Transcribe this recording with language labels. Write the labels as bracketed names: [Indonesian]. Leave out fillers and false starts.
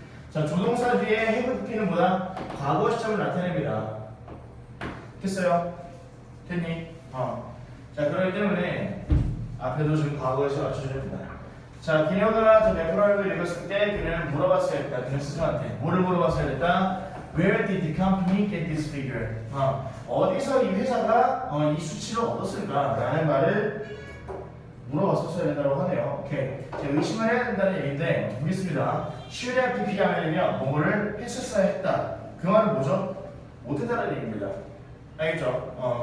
[Korean] 자, 조동사 뒤에 have PP는 뭐다? 과거 시점을 나타냅니다. 됐어요? 됐니? 자, 그렇기 때문에 앞에도 지금 과거에서 맞춰줘야 됩니다. 자, 그녀가 더 네브라를 읽었을 때 그녀는 물어봤어야 했다. 그녀 스스로한테 뭐를 물어봤어야 했다? [English] Where did the company get this figure? [Korean] 어디서 이 회사가 이 수치를 얻었을까? 라는 말을 물어봤었어야 된다고 하네요. 오케이. 자, 의심을 해야 된다는 얘기인데 보겠습니다. should have pp 하면요 뭐를 했었어야 했다. 그 말은 뭐죠? 못했다는 얘기입니다. 알겠죠?